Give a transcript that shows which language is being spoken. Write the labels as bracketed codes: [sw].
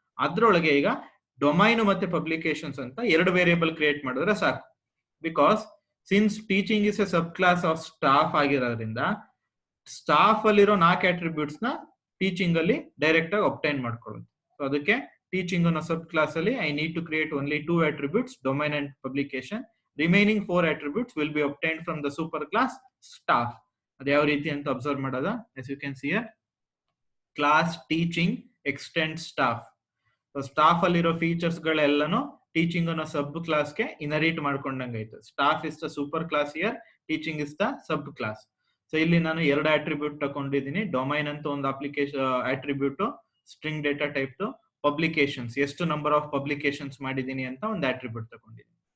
[kn] ಅದ್ರೊಳಗೆ ಈಗ ಡೊಮೈನ್ ಮತ್ತೆ ಪಬ್ಲಿಕೇಶನ್ಸ್ ಅಂತ 2 ವೇರಿಯೇಬಲ್ ಕ್ರಿಯೇಟ್ ಮಾಡಿದ್ರೆ ಸಾಕು. [en] because since teaching is a sub class of staff [kn] ಆಗಿರೋದ್ರಿಂದ ಸ್ಟಾಫ್ ಅಲ್ಲಿರೋ 4 ಅಟ್ರಿಬ್ಯೂಟ್ಸ್ ನ ಟೀಚಿಂಗ್ ಅಲ್ಲಿ ಡೈರೆಕ್ಟ್ ಆಗಿ ಒಬ್ಟೈನ್ ಮಾಡ್ಕೊಳ್ಳೋದು. ಸೊ ಅದಕ್ಕೆ ಟೀಚಿಂಗ್ ಅನ್ನೋ ಸಬ್ ಕ್ಲಾಸ್ ಅಲ್ಲಿ [en] I need to create only 2 attributes, domain and publication. Remaining 4 attributes will be obtained from the super class staff. [kn] ಅದು ಯಾವ ರೀತಿ ಅಂತ ಅಬ್ಸರ್ವ್ ಮಾಡೋದ, [en] as you can see here, class teaching extend staff. [kn] So staff ಅಲ್ಲಿರೋ features ಗಳೆಲ್ಲನೂ teaching ಅನ್ನೋ ಸಬ್ ಕ್ಲಾಸ್ಗೆ ಇನರಿಟ್ ಮಾಡ್ಕೊಂಡಂಗಾಯ್ತು. [en] Staff is the super class here, teaching is the sub class. [kn] So ಇಲ್ಲಿ ನಾನು 2 attribute ತಗೊಂಡಿದ್ದೀನಿ. ಡೊಮೈನ್ ಅಂತ ಒಂದು application attribute, string data type, publications ಎಷ್ಟು number of publications ಮಾಡಿದೀನಿ ಅಂತ ಒಂದು ಅಟ್ರಿಬ್ಯೂಟ್ ತಗೊಂಡಿದ್ದೀನಿ.